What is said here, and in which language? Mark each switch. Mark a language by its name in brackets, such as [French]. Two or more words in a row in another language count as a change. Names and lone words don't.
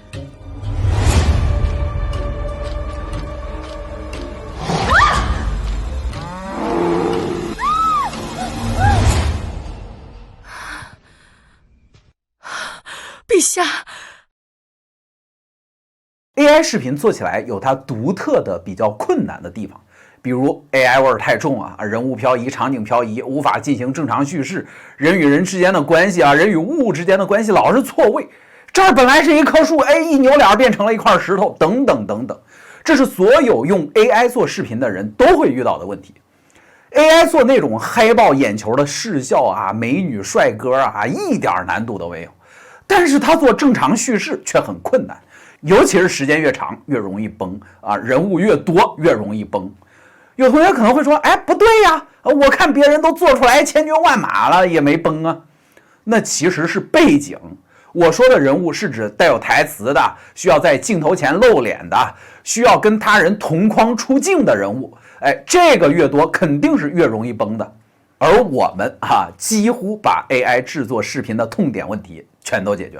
[Chinese] 陛下，AI 视頻做起來有它獨特的比較困難的地方。比如 AI 味兒太重啊，人物漂移、場景漂移，無法進行正常敘事，人與人之間的關係啊，人與物之間的關係老是錯位。這兒本來是一棵樹，哎，一扭臉變成了一塊石頭，等等等等。這是所有用 AI 做視頻的人都會遇到的問題。AI 做那種嗨爆眼球的視效啊、美女帥哥啊，一點難度都沒有。但是他做正常敘事卻很困難，尤其是時間越長越容易崩啊，人物越多越容易崩。有同學可能會說，哎，不對呀，我看別人都做出來千軍萬馬了也沒崩啊。那其實是背景。我說的人物是指帶有台詞的，需要在鏡頭前露臉的，需要跟他人同框出鏡的人物。哎，這個越多肯定是越容易崩的。而我們幾乎把 AI 制作視頻的痛點問題全都解決了。